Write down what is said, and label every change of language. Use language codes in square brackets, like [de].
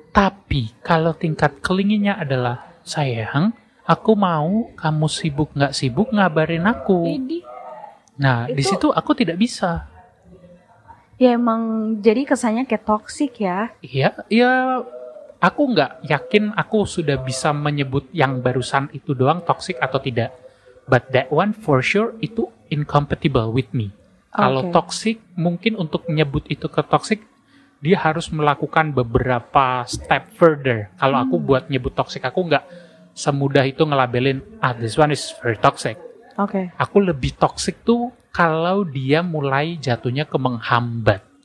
[id] Tapi kalau tingkat clingy-nya adalah, sayang, aku mau kamu sibuk nggak sibuk ngabarin aku. Nah, di situ aku tidak bisa. Ya emang jadi kesannya kayak toxic ya. Iya, aku nggak yakin aku sudah bisa menyebut yang barusan itu doang toxic atau tidak. [en] But that one for sure [id] itu [en] incompatible with me. [id] Kalau toxic, mungkin untuk menyebut itu ke toxic, dia harus melakukan beberapa [en] step further. [id] Kalau aku buat nyebut toxic, aku nggak semudah itu ngelabelin, [en] this one is very toxic. [id] Oke. Aku lebih toxic tuh kalau dia mulai jatuhnya ke menghambat.